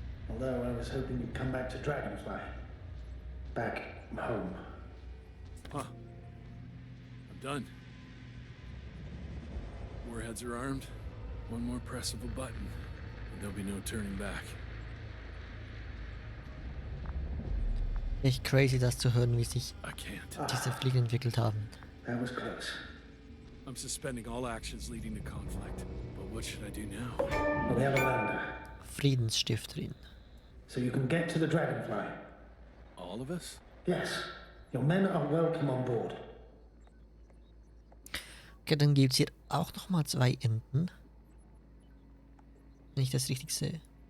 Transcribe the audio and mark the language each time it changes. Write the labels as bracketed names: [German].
[English] Although I was hoping you'd come back to Dragonfly. Back home. Huh. I'm done. Warheads are armed. One more press of a button, and there'll be no turning back. [German] Echt crazy, das zu hören, wie sich [English] I can't. [German] diese Fliegen entwickelt haben. [English] That was close. I'm suspending all actions leading to conflict. But what should I do now? Well, we have a lander, [German] Friedensstifterin. [English] so you can get to the Dragonfly. All of us? Yes, your men are welcome on board. [German] Okay, dann gibt es hier auch nochmal 2 Enden. Wenn ich das richtig sehe.